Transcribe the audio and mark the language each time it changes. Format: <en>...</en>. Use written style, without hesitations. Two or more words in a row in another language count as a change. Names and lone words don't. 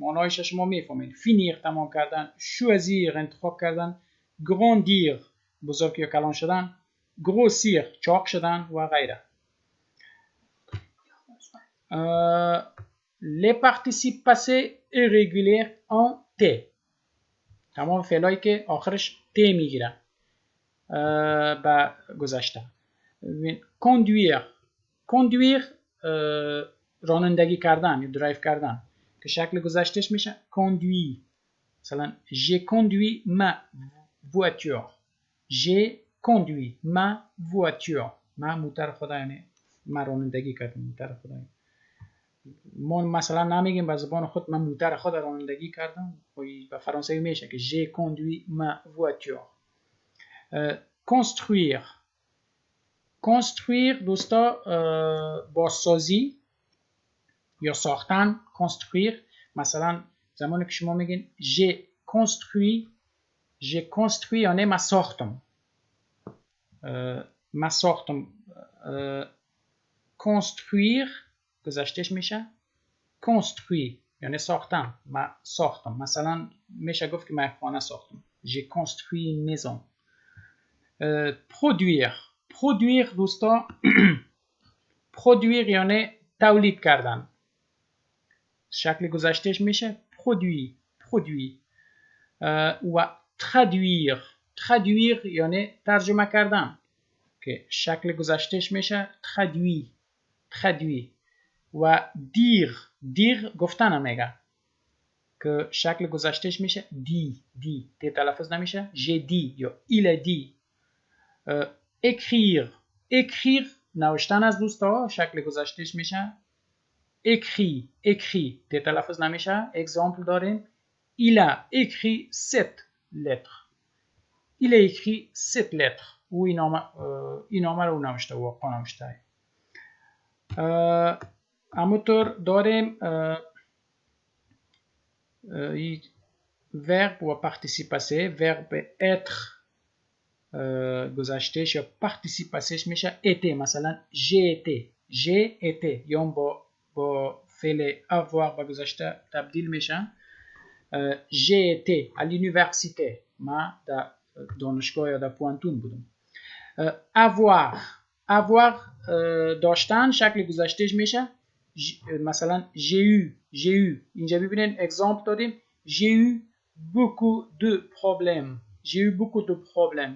<fa>معنایش شما میفهمید. finir تمام کردن، choisir انتخاب کردن، grandir بزرگ یا کلان شدن، grossir چاق شدن و غیره.</fa> <fr>les participes passés irréguliers en t.</fr> <fa>تمام فعلایی که آخرش t میگیره با گذشته. conduire رانندگی کردن یا درایو کردن که شکل گذشتهش میشه conduit.</fa> <fr>مثلا j'ai conduit ma voiture. j'ai conduit ma voiture.</fr> <fa>ما موتر خدا یعنی من رانندگی کردم موتر خدا. ما مثلا نمیگیم به زبان خود من موتر خود رانندگی کردم، به فرانسوی میشه که</fa> <fr>j'ai conduit ma voiture.</fr> <fa>construire. construire دوستا بازسازی یا ساختن. construire مثلا زمانی که شما میگین</fa> <fr>j'ai construit</fr> <fa>یعنی من ساختم. construire گذشتهش میشه construit یعنی ساختم. من ساختم. مثلا میشه گفت که من خانه ساختم.</fa> <fr>j'ai construit une maison.</fr> <fa>produire دوستا produire یعنی تولید کردن. شکل گذشتهش میشه produit. و traduire یعنی ترجمه کردن که شکل گذشتهش میشه traduit. و dire گفتن میگه که شکل گذشتهش میشه dit تلفظ نمیشه</fa> <fr>j'ai dit</fr> <fa>یا</fa> <fr>il a dit.</fr> <fa>écrire نوشتن از دوستا شکل گذشتهش میشه écrit تلفظ نمیشه. اگزامپل داریم</fa> <fr>il a écrit 7 lettres. il a écrit 7 lettres.</fr> <fa>او این نامه رو نوشته و واقعا نوشته. همونطور داریم verbe و participe. verbe être گذشتهش یا participe میشه été. مثلا</fa> <fr>j'ai été</fr> <fa>یا با فعل avoir با گذشته تبدیل میشه.</fa> <fr>j'ai été à l'université.</fr> <fa>ما در دانشگاه یا در پوانتون بودم. avoir داشتن شکل گذشتهش میشه مثلا</fa> <fr>j'ai eu.</fr> <fa>اینجا ببینید اگزامپل داریم</fa> <fr>j'ai eu beaucoup de problèmes.</fr>